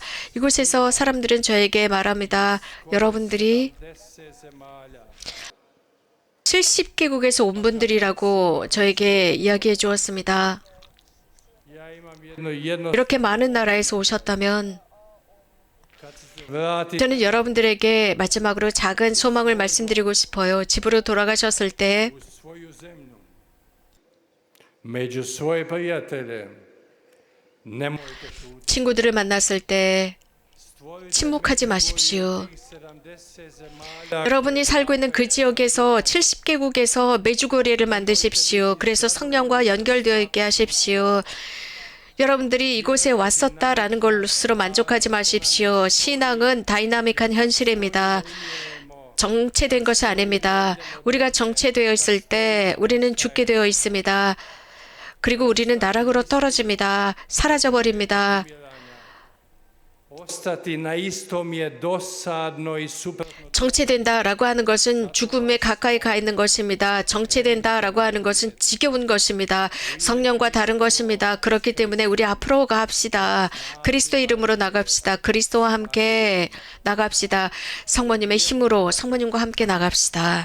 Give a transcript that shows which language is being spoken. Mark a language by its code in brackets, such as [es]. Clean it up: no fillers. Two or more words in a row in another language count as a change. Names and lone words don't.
[ko] 이곳에서 사람들은 저에게 말합니다. 여러분들이 70개국에서 온 분들이라고 저에게 이야기해 주었습니다. 이렇게 많은 나라에서 오셨다면 저는 여러분들에게 마지막으로 작은 소망을 말씀드리고 싶어요. 집으로 돌아가셨을 때 [hr] među svoje prijatelje nemojte šutiti. [ko] 친구들을 만났을 때 침묵하지 마십시오. 여러분이 살고 있는 그 지역에서 70개국에서 매주거리를 만드십시오. 그래서 성령과 연결되어 있게 하십시오. 여러분들이 이곳에 왔었다라는 것으로 만족하지 마십시오. 신앙은 다이나믹한 현실입니다. 정체된 것이 아닙니다. 우리가 정체되어 있을 때 우리는 죽게 되어 있습니다. 그리고 우리는 나락으로 떨어집니다. 사라져버립니다. [hr] Ostati na istom je dosadno i super. [ko] 정체된다라고 하는 것은 죽음에 가까이 가 있는 것입니다. 정체된다라고 하는 것은 지겨운 것입니다. 성령과 다른 것입니다. 그렇기 때문에 우리 앞으로 가합시다. 그리스도 이름으로 나갑시다. 그리스도와 함께 나갑시다. 성모님의 힘으로 성모님과 함께 나갑시다.